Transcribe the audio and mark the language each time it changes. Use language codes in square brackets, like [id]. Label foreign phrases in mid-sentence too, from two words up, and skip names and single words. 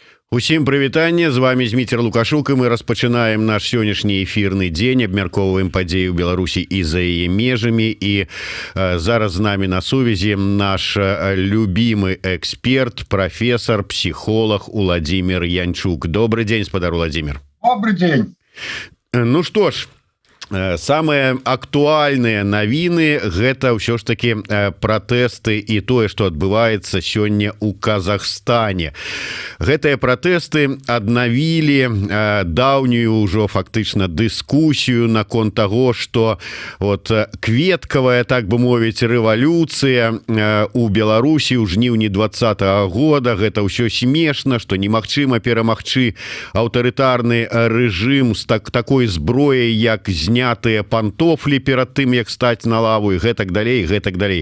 [be] Усім прывітанне, з вами Зміцер Лукашук, і мы распачынаем наш сённяшні эфірны дзень, абмяркоўваем падзеі ў Беларусі і за яе межамі. І зараз з намі на сувязі наш [ru] любимый эксперт, профессор, психолог [be] Владимир Янчук. [ru] Добрый день, спадар Владимир. Добрый день. Ну что ж, самые [be] актуальныя навіны гэта ўсё ж таки пратэсты і тое, што адбываецца сёння ў Казахстане. Гэтыя пратэсты аднавілі даўнюю ўжо фактычна дыскусію наконт таго, што вот кветкавая, так бы мовіць, рэвалюцыя у Беларусі ў жніўні 2020 года, гэта ўсё смешна, што немагчыма перамагчы аўтарытарны рэжым з такой зброяй, як знятыя пантофлі перад тым, як стаць на лаву, і гэтак далей, гэтак далей.